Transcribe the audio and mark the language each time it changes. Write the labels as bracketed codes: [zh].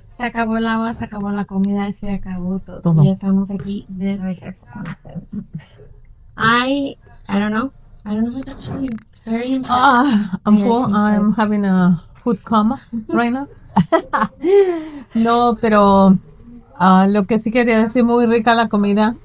[es] Se acabó el agua, se acabó la comida, se acabó todo. Y estamos aquí de regreso con ustedes. [en] I don't know what to tell you. Very impressed. I'm full. I'm having a food coma right now. [es] No, pero lo que sí quería decir, muy rica la comida.